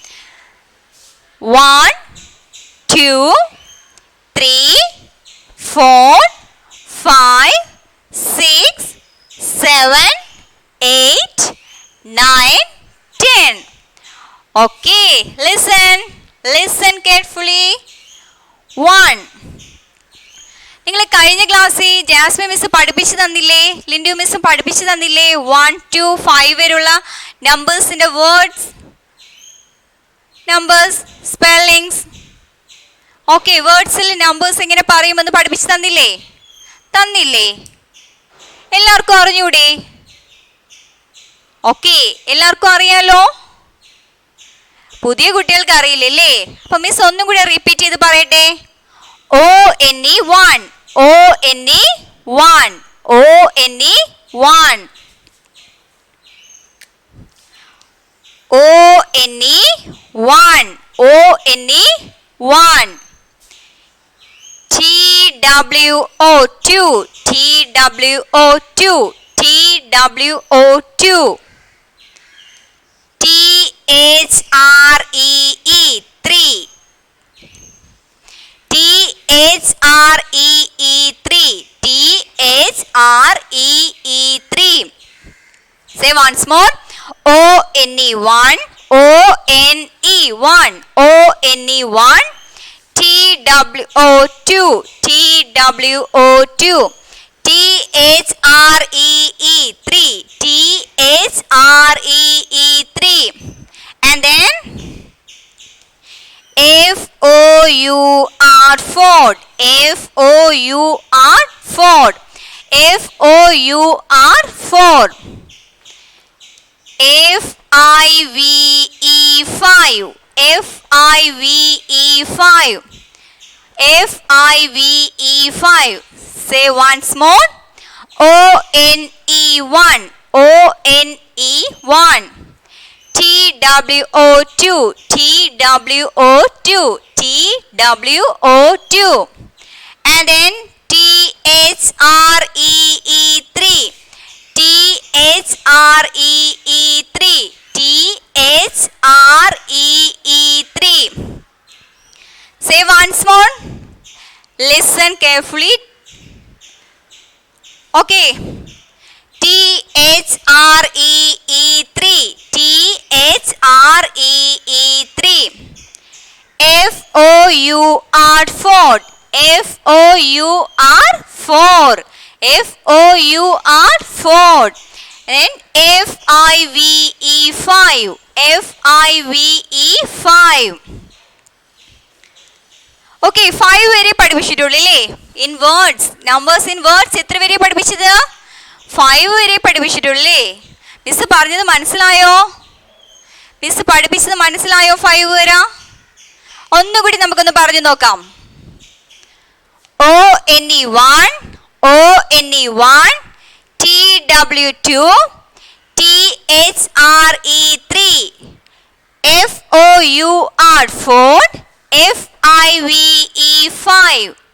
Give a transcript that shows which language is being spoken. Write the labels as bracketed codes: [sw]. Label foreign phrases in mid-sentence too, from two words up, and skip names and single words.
[en] 1, 2, 3, 4, 5, 6, 7, 8, 9, 10. Okay, listen carefully. 1. [ml] നിങ്ങൾ കഴിഞ്ഞ ക്ലാസ്സിൽ ജാസ്മിൻ മിസ് പഠിപ്പിച്ചു തന്നില്ലേ? ലിൻഡു മിസ്സും പഠിപ്പിച്ചു തന്നില്ലേ? 1 to 5 വരെയുള്ള നമ്പേഴ്സിൻ്റെ [en] words, numbers, spellings. [ml] ഓക്കെ, വേർഡ്സിൽ നമ്പേഴ്സ് എങ്ങനെ പറയുമെന്ന് പഠിപ്പിച്ചു തന്നില്ലേ? തന്നില്ലേ? എല്ലാവർക്കും അറിഞ്ഞൂടെ? ഓക്കെ, എല്ലാവർക്കും അറിയാലോ? പുതിയ കുട്ടികൾക്ക് അറിയില്ലല്ലേ? അപ്പം മിസ് ഒന്നും കൂടി റിപ്പീറ്റ് ചെയ്ത് പറയട്ടെ. [en] O-N-E 1. O-N-E 1. O-N-E 1. O-N-E 1. O-N-E 1. T-W-O-2. T-W-O-2. T-W-O-2. T-H-R-E-E 3. T-H-R-E-E 3. T-H-R-E-E 3. Say once more. O-N-E 1. O-N-E 1. O-N-E 1. T-W-O-2. T-W-O-2. T-H-R-E-E 3. T-H-R-E-E 3. And then F-O-U-R 4. F-O-U-R 4. F-O-U-R 4. F-I-V-E 5. F-I-V-E 5. F-I-V-E 5. Say once more. O-N-E 1. O-N-E 1. T-W-O-2. T-W-O-2. T-W-O-2. And then T-H-R-E-E 3. T-H-R-E-E 3. T-H-R-E-E 3. Say once more. Listen carefully. Okay. T-H-R-E-E 3. T-H-R-E-E 3. F-O-U-R 4. F-O-U-R 4. F-O-U-R 4. And FIVE 5. FIVE 5. [ml] Okay, 5 വരെ പഠിപ്പിച്ചിട്ടുള്ളൂ അല്ലേ? [en] in words, numbers in words [ml] എത്ര വരെ പഠിപ്പിച്ചത്? 5 വരെ പഠിപ്പിച്ചിട്ടുള്ളൂ. മിസ് പറഞ്ഞത് മനസ്സിലായോ? മിസ് പഠിപ്പിച്ചത് മനസ്സിലായോ? 5 വരെ ഒന്നുകൂടി നമുക്കൊന്ന് പറഞ്ഞു നോക്കാം. [en] ONE1, ONE1, TW2, THRE3, FOUR4, FIVE5.